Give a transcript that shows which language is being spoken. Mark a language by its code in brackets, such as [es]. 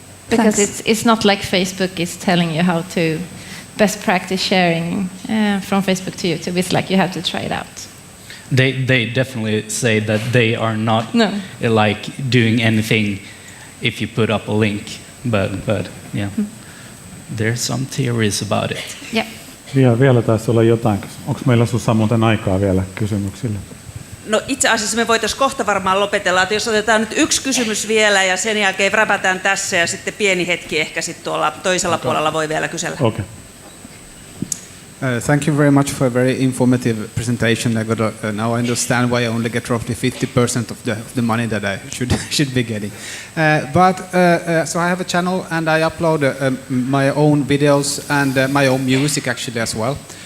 [en] Because it's not like Facebook is telling you how to best practice sharing from Facebook to YouTube. It's like you have to try it out. They definitely say that they are not like doing anything if you put up a link, but yeah, there's some theories about it. Yeah. [fi] Vielä taisi olla jotain. Onko meillä Sussa muuten aikaa vielä kysymyksille? No itse asiassa me voitaisiin kohta varmaan lopetella, että jos otetaan nyt yksi kysymys vielä ja sen jälkeen räpätään tässä ja sitten pieni hetki ehkä sitten tuolla toisella puolella voi vielä kysellä. [en] Okay. Thank you very much for a very informative presentation. Now I understand why I only get roughly 50% of the money that I should be getting. So I have a channel and I upload my own videos and my own music actually as well.